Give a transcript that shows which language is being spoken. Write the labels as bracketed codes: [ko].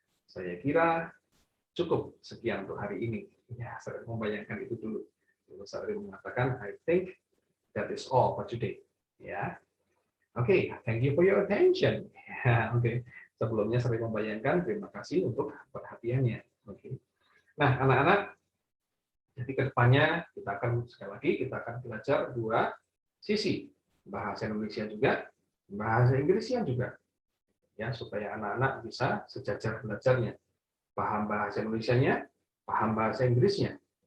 [id] Saya kira cukup sekian untuk hari ini. Ya, Saudara membayangkan itu dulu. Lalu Saudara mengatakan [en] I think that is all for today. Ya, oke, thank you for your attention. [id] Ya, oke. Sebelumnya saya membayangkan, terima kasih untuk perhatiannya. Oke. Nah, anak-anak, jadi ke depannya kita akan sekali lagi kita akan belajar dua sisi, bahasa Indonesia juga, bahasa Inggrisnya juga, ya supaya anak-anak bisa sejajar belajarnya, paham bahasa Indonesianya, paham bahasa Inggrisnya.